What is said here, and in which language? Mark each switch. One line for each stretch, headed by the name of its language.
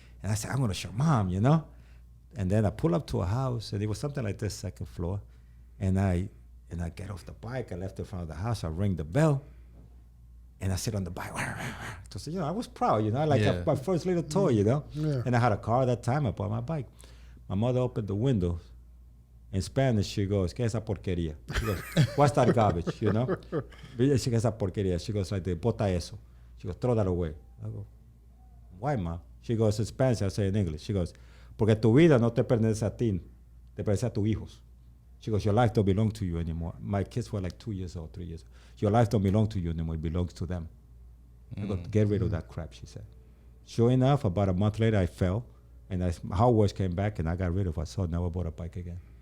English: And I said, I'm going to show Mom, you know. And then I pull up to a house, and it was something like this, second floor. And I get off the bike. I left in front of the house. I ring the bell. And I sit on the bike. So, you know, I was proud, you know. Like my first little toy, you know. Yeah. And I had a car at that time. I bought my bike. My mother opened the window. In Spanish, she goes,
Spanish: ¿Qué es esa porquería?
English: She goes, what's that garbage, you know? She goes,
Spanish: esa porquería.
English: She goes like,
Spanish: bota eso.
English: She goes, throw that away. I go, why, Ma? She goes, in Spanish, I say in English. She goes,
Spanish: porque tu vida no te pertenece a ti, te pertenece a tus hijos.
English: She goes, your life don't belong to you anymore. My kids were like 2 years old, 3 years old. Your life don't belong to you anymore. It belongs to them. I go, get rid of that crap, she said. Sure enough, about a month later, I fell. And how worse came back, and I got rid of it. So I never bought a bike again.